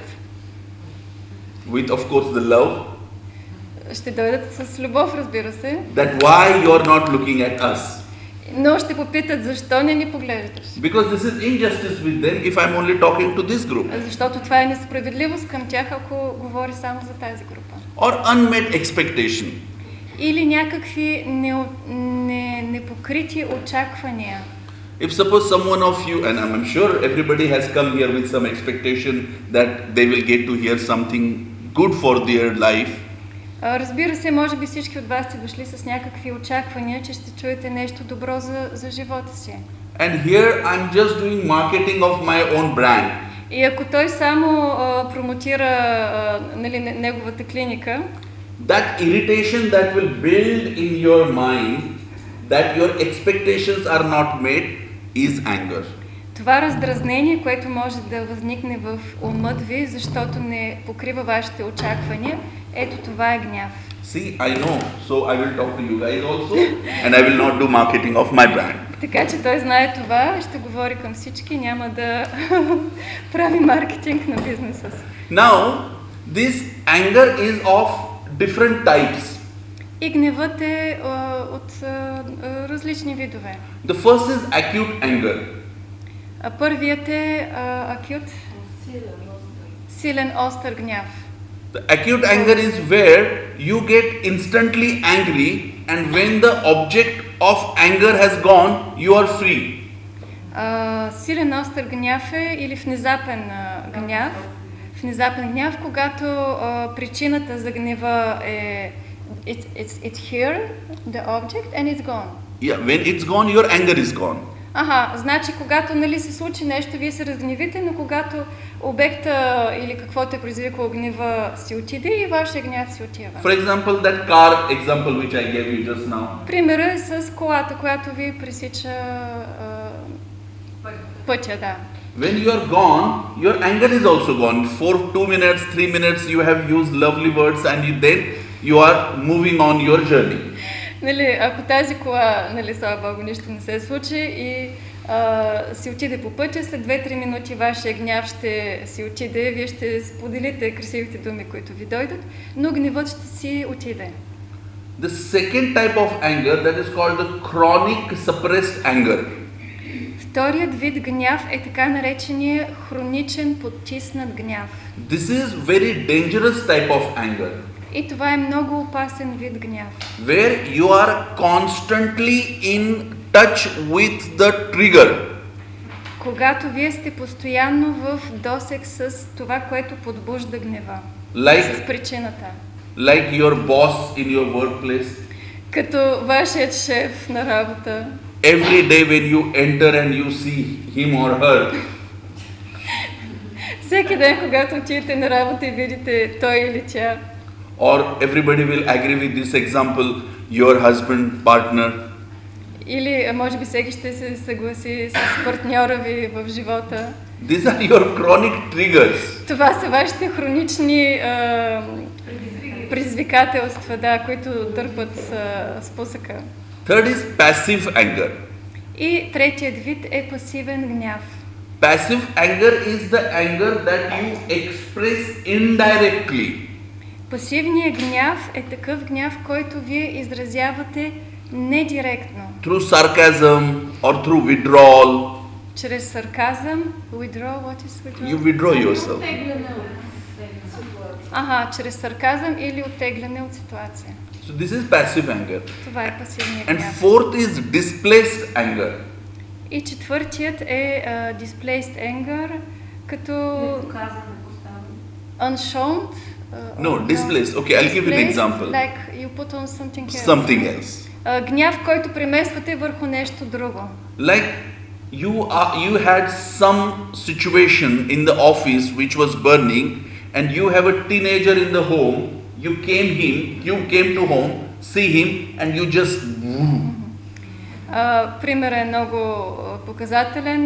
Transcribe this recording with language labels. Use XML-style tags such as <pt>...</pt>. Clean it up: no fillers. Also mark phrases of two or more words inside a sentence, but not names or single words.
<en>With of course the love.</en> <bg>Ще дойдат с любов, разбира се.</bg> <en>That why you are not looking at us.</en> <bg>Но ще попитат защо не ни поглеждаш.</bg> <en>Because this is injustice with them if I'm only talking to this group.</en> <bg>Защото това е несправедливост към тях, ако говори само за тази група.</bg> <en>Or unmet expectation.</en> <bg>Или някакви непокрити очаквания.</bg> <en>If suppose someone of you, and I'm sure everybody has come here with some expectation that they will get to hear something good for their life.</en> <bg>Разбира се, може би всички от вас сте дошли с някакви очаквания, че ще чуете нещо добро за живота си.</bg> <en>And here I'm just doing marketing of my own brand.</en> <bg>И ако той само промотира нали, неговата клиника,</bg> <en>That irritation that will build in your mind, that your expectations are not met, is anger.</en> <bg>това раздразнение, което може да възникне в умът ви, защото не покрива вашите очаквания, ето това е гняв.</bg> <en>See, I know, so I will talk to you guys also, and I will not do marketing of my brand.</en> <bg>Така че той знае това, ще говори към всички, няма да прави маркетинг на бизнеса си.</bg> <en>Now, this anger is of different types.</en> <bg>И гневът е от различни видове.</bg> <en>The first is acute anger.</en> <bg>Първият е acute, силен, остър гняв.</bg> <en>The acute anger is where you get instantly angry, and when the object of anger has gone, you are free.</en> <bg>Силен, остър гняв е или внезапен гняв. Внезапен гняв, когато причината за гнева е</bg> <en>it's here, the object, and it's gone. Yeah, when it's gone, your anger is gone.</en> <bg>Значи когато нали, се случи нещо, вие се разгневите, но когато обекта или каквото е предизвикало гнева си отиде и вашия гняв си отива.</bg> <en>For example, that car example which I gave you just now.</en> <bg>Примерът е с колата, която ви пресича пътя, да.</bg> <en>When you are gone, your anger is also gone. For 2 minutes, 3 minutes, you have used lovely words, and then you are moving on your journey.</en> <bg>Нали, ако тази кола, нали, слава Богу, нищо не се случи и си отиде по пътя, след 2-3 минути вашия гняв ще си отиде, вие ще споделите красивите думи, които ви дойдат, но гневът ще си отиде.</bg> <en>The second type of anger, that is called the chronic suppressed anger.</en> <bg>Вторият вид гняв е така наречения хроничен потиснат гняв.</bg> <en>This is very dangerous type of anger,</en> <bg>И това е много опасен вид гняв.</bg> <en>where you are constantly in touch with the trigger.</en> <bg>Когато вие сте постоянно в досег с това, което подбужда гнева, с причината.</bg> <en>Like your boss in your workplace.</en> <bg>Като вашият шеф на работа.</bg> <en>Every day when you enter and you see him or her,</en> <bg>Всеки ден, когато отидете на работа и видите той или тя.</bg> <en>or everybody will agree with this example, your husband, partner.</en> <bg>Или може би всеки ще се съгласи с партньора ви в живота.</bg> <en>These are your chronic triggers.</en> <bg>Това са вашите хронични предизвикателства, да, които дърпат спусъка.</bg> <en>Third is passive anger.</en> <bg>И третият вид е пасивен гняв.</bg> <en>Passive anger is the anger that you express indirectly.</en> <bg>Пасивният гняв е такъв гняв, който вие изразявате недиректно.</bg> <en>Through sarcasm or through withdrawal.</en> <bg>Чрез сарказъм,</bg> <en>withdraw, what is withdraw? You withdraw yourself.</en> <bg>Чрез сарказъм или оттегляне от ситуация.</bg> <en>So this is passive anger.</en> <bg>Това е пасивният</bg> <en>And</en> <bg>гняв.</bg> <en>fourth is displaced anger.</en> <bg>И четвъртият е</bg> <en>displaced anger,</en> <bg>като unshown.</bg> <en>No, displaced. Okay, I'll give you an example. Like you put on something else. Something else.</en> <bg>Гняв, който премествате върху нещо друго.</bg> <en>Like you had some situation in the office which was burning, and you have a teenager in the home. You came to home, see him, and you just.</en> <bg>Примерът е много показателен.</bg>